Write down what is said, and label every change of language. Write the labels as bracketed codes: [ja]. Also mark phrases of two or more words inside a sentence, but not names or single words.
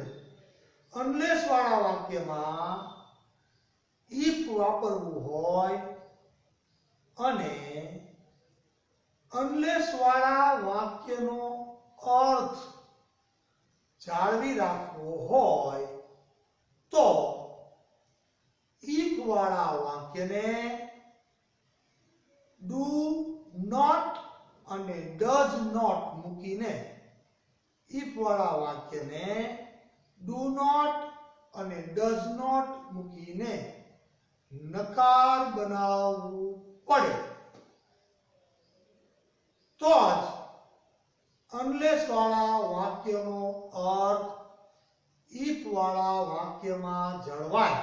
[gu] અનલેસ વાળા વાક્યમાં if વાપરવું હોય અને અનલેસ વાળા વાક્યનો અર્થ જાળવી રાખવો હોય તો if વાળા વાક્યને [en] do not [gu] અને [en] does not [gu] મૂકીને, if વાળા વાક્યને [en] do not [gu] અને [en] does not [gu] મૂકીને નકાર બનાવવું પડે. તો જ અનલેસ વાળા વાક્યનો અર્થ if વાળા વાક્યમાં જળવાય.